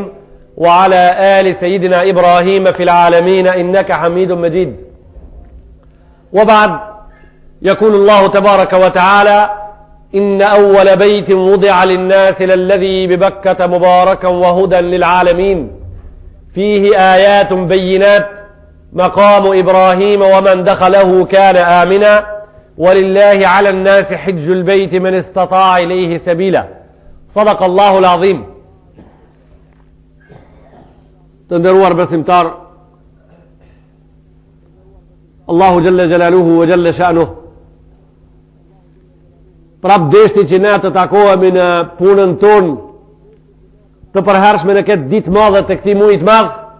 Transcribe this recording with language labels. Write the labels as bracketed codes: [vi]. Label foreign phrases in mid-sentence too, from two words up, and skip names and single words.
[ar] وعلى آل سيدنا إبراهيم في العالمين إنك حميد مجيد وبعد يقول الله تبارك وتعالى إن أول بيت وضع للناس للذي ببكة مباركا وهدى للعالمين فيه آيات بينات مقام إبراهيم ومن دخله كان آمنا ولله على الناس حج البيت من استطاع إليه سبيلا صدق الله العظيم. [sq] Të nderuar besimtar, [ar] الله جل جلاله وجل شأنه [sq] prap deshti që ne të takohemi në punën tonë të përhershme në këtë ditë madhe të këtij muaji të madh